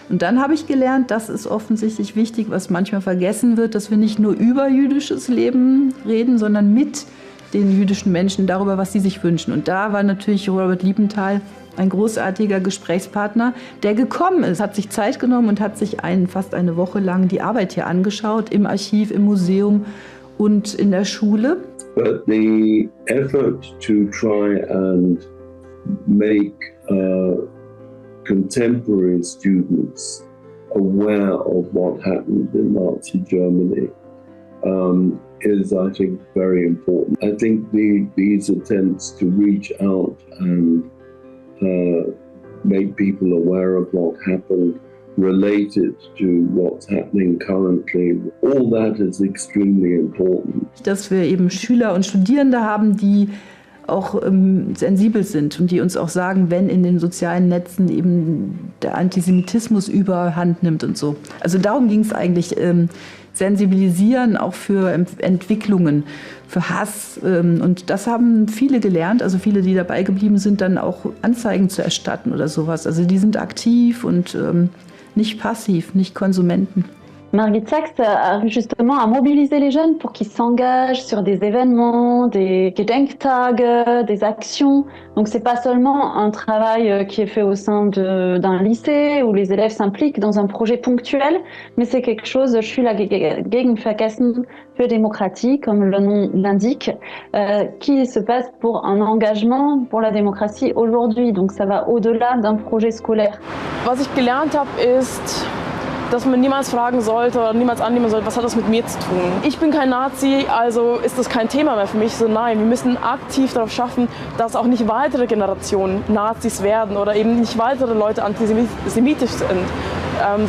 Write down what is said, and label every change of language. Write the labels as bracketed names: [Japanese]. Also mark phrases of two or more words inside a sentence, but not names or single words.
[German] Und dann habe ich gelernt, das ist offensichtlich wichtig, was manchmal vergessen wird, dass wir nicht nur über jüdisches Leben reden, sondern mit den jüdischen Menschen darüber, was sie sich wünschen. Und da war natürlich Robert Liebenthal ein großartiger Gesprächspartner, der gekommen ist, hat sich Zeit genommen und hat sich fast eine Woche lang die Arbeit hier angeschaut, im Archiv, im Museum und in der Schule. [English] But the effort to try and make contemporary students aware of what happened in Nazi Germany is, I think, very important. I think these attempts to reach out and make people aware of what happened related to what's happening currently, all that is extremely important. [German] Dass wir eben Schüler und Studierende haben, die auch sensibel sind und die uns auch sagen, wenn in den sozialen Netzen eben der Antisemitismus überhand nimmt und so. Also darum ging es eigentlich, sensibilisieren auch für Entwicklungen, für Hass. Und das haben viele gelernt, also viele, die dabei geblieben sind, dann auch Anzeigen zu erstatten oder sowas. Also die sind aktiv und nicht passiv, nicht Konsumenten. [French] Margit Sachs arrive justement à mobiliser les jeunes pour qu'ils s'engagent sur des événements, des Gedenktage, des actions. Donc c'est pas seulement un travail qui est fait au sein d'un lycée où les élèves s'impliquent dans un projet ponctuel, mais c'est quelque chose, je suis la Gegenvergessen für Demokratie, comme le nom l'indique, qui se passe pour un engagement pour la démocratie aujourd'hui. Donc ça va au-delà d'un projet scolaire. [German] Was ich gelernt habe, ist, dass man niemals fragen sollte oder niemals annehmen sollte, was hat das mit mir zu tun. Ich bin kein Nazi, also ist das kein Thema mehr für mich. So nein, wir müssen aktiv darauf schaffen, dass auch nicht weitere Generationen Nazis werden oder eben nicht weitere Leute antisemitisch sind.